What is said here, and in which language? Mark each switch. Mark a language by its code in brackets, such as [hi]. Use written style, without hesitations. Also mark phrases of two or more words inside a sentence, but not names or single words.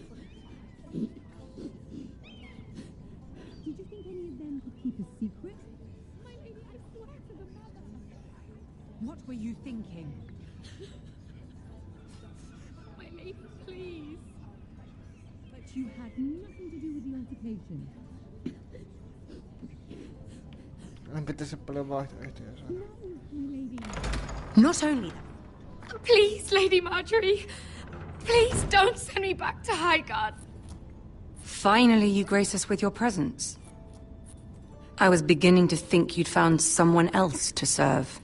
[en] Did you think any of them could keep a secret? My lady, I swear to the mother. What were you thinking? My lady, please. But you had nothing to do with the altercation. [fi] Pitäisi paljon vaihtoehtoja saada. [en] No, my lady. Not only that. Please, Lady Marjorie. Please don't send me back to Highgarden. Finally, you grace us with your presence. I was beginning to think you'd found someone else to serve.